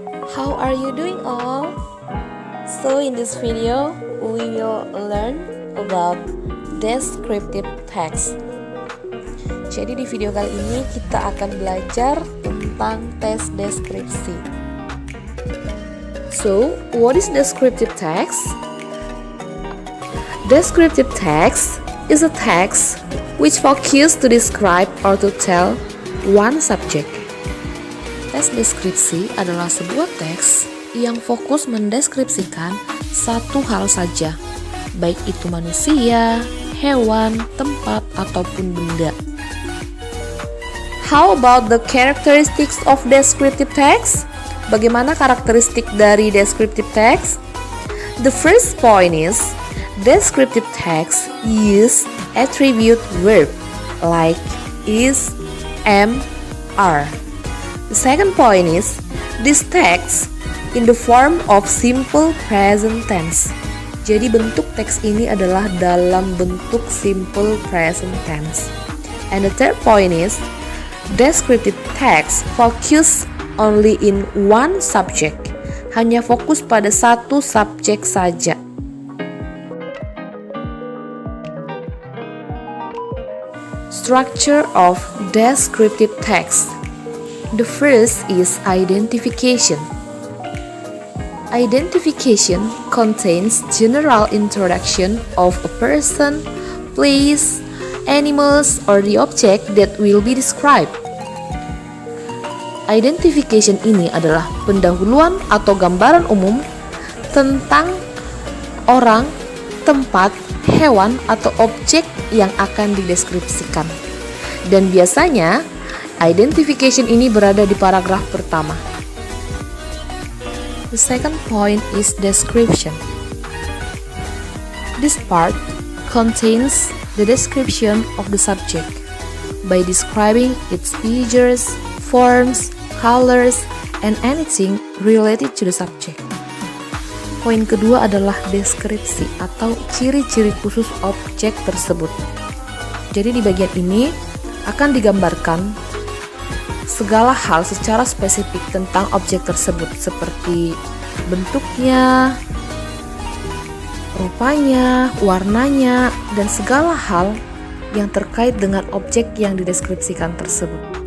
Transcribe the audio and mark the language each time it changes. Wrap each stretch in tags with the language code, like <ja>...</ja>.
<en>How are you doing all? So in this video, we will learn about descriptive text.</en> <id>Jadi di video kali ini kita akan belajar tentang tentang tes deskripsi.</id> <en>So, what is descriptive text? Descriptive text is a text which focuses to describe or to tell one subject.</en> <id>Tes deskripsi adalah sebuah teks yang fokus mendeskripsikan satu hal saja, baik itu manusia, hewan, tempat, ataupun benda.</id> <en>How about the characteristics of descriptive text?</en> <id>Bagaimana karakteristik dari</id> <en>descriptive text? The first point is descriptive text use attribute verb like is, am, are. The second point is this text in the form of simple present tense.</en> <id>Jadi bentuk teks ini adalah dalam bentuk simple present tense.</id> <en>And the third point is descriptive text focus only in one subject.</en> <id>Hanya fokus pada satu subjek saja.</id> <en>Structure of descriptive text. The first is identification. Identification contains general introduction of a person, place, animals, or the object that will be described.</en> <id>Identification ini adalah pendahuluan atau gambaran umum tentang orang, tempat, hewan, atau objek yang akan dideskripsikan. Dan biasanya, identification ini berada di paragraf pertama.</id> <en>The second point is description. This part contains the description of the subject by describing its features, forms, colors, and anything related to the subject.</en> <id>Poin kedua adalah deskripsi atau ciri-ciri khusus objek tersebut. Jadi di bagian ini akan digambarkan segala hal secara spesifik tentang objek tersebut seperti bentuknya, rupanya, warnanya, dan segala hal yang terkait dengan objek yang dideskripsikan tersebut.</id>